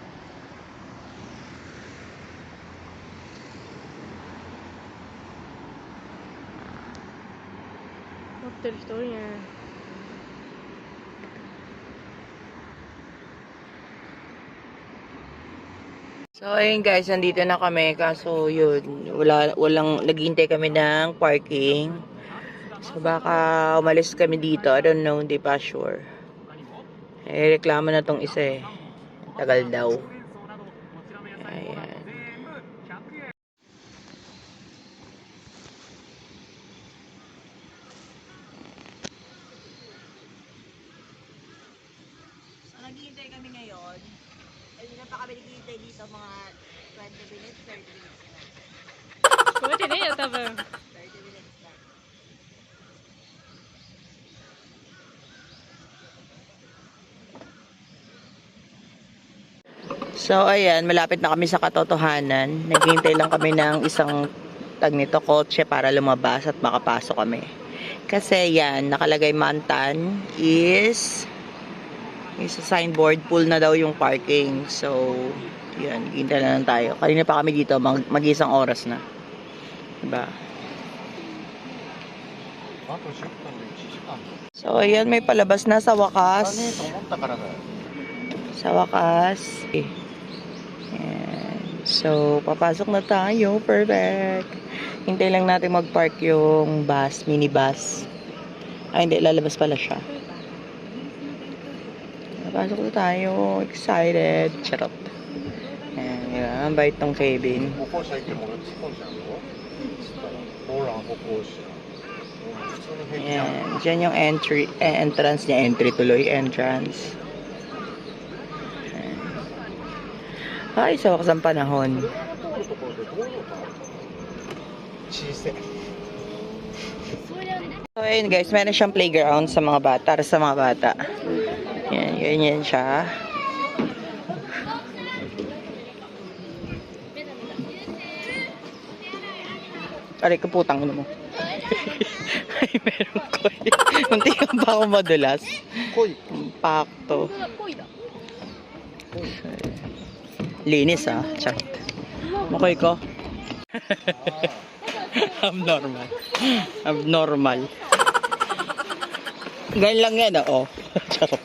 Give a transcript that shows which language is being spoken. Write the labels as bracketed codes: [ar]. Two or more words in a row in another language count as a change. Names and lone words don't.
[ja] 待ってる人多いね。 [tl] So, ayun guys, nandito na kami. Kaso, yun, walang, naghihintay kami ng parking. So, baka umalis kami dito. [en] I don't know, [tl] hindi pa sure. Eh, reklamo na tong isa eh. Tagal daw. Ayan. So, naghihintay kami ngayon. Hindi na pa kami naghihintay dito mga 20 minutes, 30 minutes na. [ja] 聞こえてねえよ、多分。 [tl] 30 minutes na. So, ayan, malapit na kami sa katotohanan. Naghihintay lang kami ng isang kotse para lumabas at makapasok kami. Kasi yan, nakalagay Mantan is sa signboard, full na daw yung parking. So, yan, hintay na lang tayo. Kanina pa kami dito, mag-isang oras na. Diba? [ja] あと10分で1時間だ。 [tl] So, ayan, may palabas na sa [ja] だね [tl] wakas. [ja] と思ったからだよ。 [tl] Sa wakas. Ayan. So, papasok na tayo. Perfect. Hintay lang natin mag-park yung bus, minibus. Ay, hindi. Lalabas pala siya. Papasok na tayo. Excited. Charot. Ayan, yan. Ang bait tong cabin. [ja] 歩行者いても俺突っ込んじゃうよ。つったらほら歩行者。普通に平気じゃん。 [tl] Ayan. Diyan yung entrance niya. Entry tuloy. Entrance. Ayan. Ay, sa wakas ang panahon. [ja] 通るところで道路が小さい。 [tl] So, ayun guys, meron siyang playground sa mga bata, para sa mga bata. Yan, ganyan siya. Aray, kaputang mo. Ay, meron ko. Munti ka pa ako madulas. [ja] 来い。 Pakto. ポイだ。 [tl] Linis ah. Charot. Okay ko. Abnormal. Abnormal. Ganyan lang yan, oh. Charot.